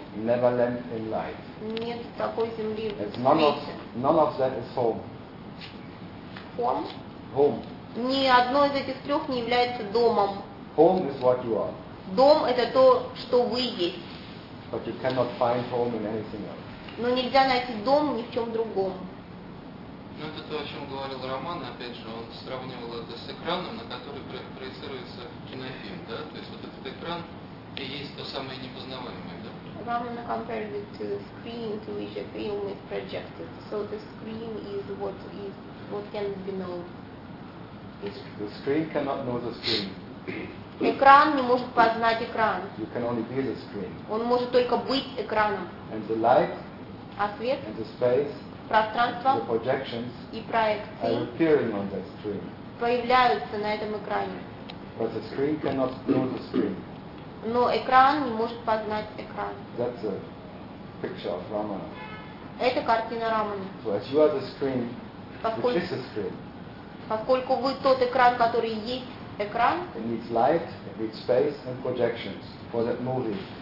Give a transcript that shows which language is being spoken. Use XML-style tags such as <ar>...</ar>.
<en>Neverland in light.</en> <ru>Нет такой земли в свете.</ru> <en>None of that is home. Home? Home.</en> <ru>Ни одно из этих трех не является домом.</ru> <en>Home is what you are.</en> <ru>Дом это то, что вы есть.</ru> <en>But you cannot find home in anything else.</en> <ru>Но нельзя найти дом ни в чем другом. Ну это то, о чем говорил Роман, опять же, он сравнивал это с экраном, на который проецируется кинофильм, да, то есть вот этот экран и есть то самое непознаваемое, да?</ru> <en>Роман compared it to the screen to which a film is projected. So the screen is what can be known. The screen cannot know the screen.</en> <ru>Экран не может познать экран.</ru> <en>You can only be the screen.</en> <ru>Он может только быть экраном.</ru> <en>And the light.</en> <ru>А свет?</ru> <en>And the space.</en> <ru>Пространство</ru> <en>the projections</en> <ru>и проекции</ru> <en>are appearing on that screen.</en> <ru>Появляются на этом экране.</ru> <en>But the screen cannot know the screen.</en> <ru>Но экран не может познать экран.</ru> <en>That's a picture of Ramana.</en> <ru>Это картина Рамана.</ru> <en>So as you are the screen, which is the screen.</en> <ru>Поскольку вы тот экран, который есть экран,</ru> <en>it needs light, it needs space and projections for that movie.</en>